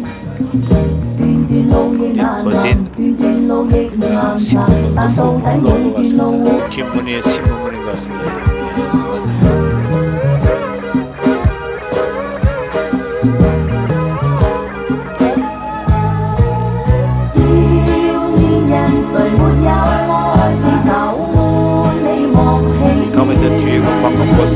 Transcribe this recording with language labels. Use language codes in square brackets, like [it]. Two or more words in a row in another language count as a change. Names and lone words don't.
[yue] 段段路亦難行，段段路亦難行，但到底每段路。 [ko] 김문희의 신문문인 것 같습니다. 맞아요. 그러면 이제 뒤에 그 방금 버스에